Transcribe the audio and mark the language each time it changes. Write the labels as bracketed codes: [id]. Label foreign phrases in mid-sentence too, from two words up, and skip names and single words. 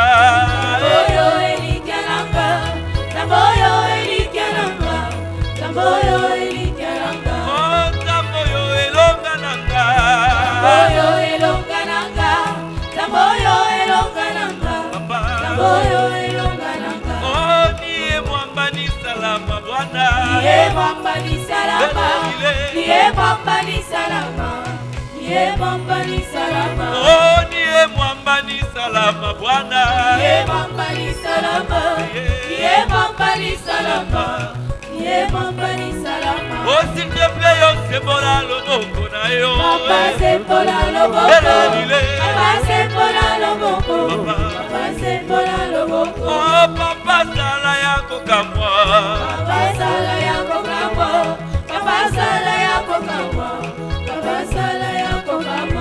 [ln] Tamboyo elikya nanga, Tamboyo elikya nanga, Tamboyo elikya nanga. oh, Tamboyo elonga nanga, Tamboyo elonga nanga, Tamboyo elonga nanga, Papa. Tamboyo elonga nanga. [sw] Oh, niye mwamba ni salama Bwana, Niye mwamba ni salama, niye mwamba ni salama, niye mwamba ni salama. oh, niye mwamba ni salama Bwana, Niye mwamba ni salama, niye mwamba ni salama, niye mwamba ni salama. [ln] oh, [fr] s'il te plaît, [ln] yo sebola loboko na yo, Papa sembola loboko, Papa sembola loboko, Papa sembola loboko. oh, Papa sala yako kamwa, Papa sala yako kamwa, Papa sala yako kamwa, Papa sala yako kamwa.